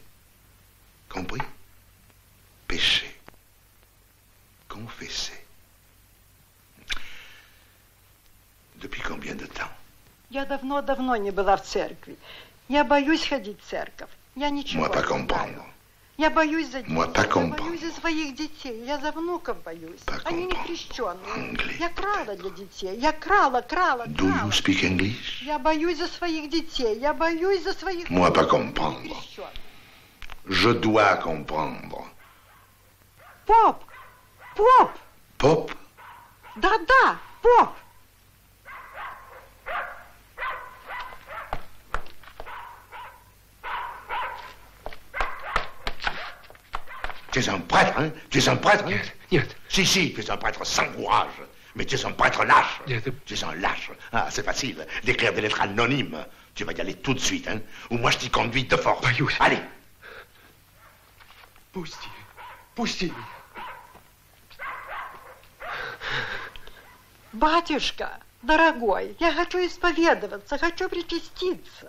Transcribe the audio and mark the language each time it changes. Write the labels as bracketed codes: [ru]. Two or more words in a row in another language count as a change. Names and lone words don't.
[fr] Compris? Péché. Confesser. Depuis combien de temps? [ru] Я давно не была в церкви. Я боюсь ходить в церковь. Я ничего [fr] Moi, pas [ru] не [fr] comprendre. [ru] знаю. Я боюсь за детей. [fr] Moi, pas [ru] Я [fr] comprendre. [ru] боюсь за своих детей. Я за внуков боюсь. Они не крещенные. Я крала для детей. Я крала. [en] Do you speak English? [ru] Я боюсь за своих детей. Я боюсь за своих... [fr] Moi, pas comprendre. Je dois comprendre. [ru] Поп! Поп! [fr] Pop? [ru] Да-да, поп! [fr] Tu es un prêtre, hein? Tu es un prêtre, hein? Si, tu es un prêtre sans courage. Mais tu es un prêtre lâche. Tu es un lâche. Ah, c'est facile d'écrire des lettres anonymes. Tu vas y aller tout de suite, hein? Ou moi je t'y conduis de force. Allez. [ru] Пусти. Батюшка, дорогой, я хочу исповедоваться, хочу причаститься.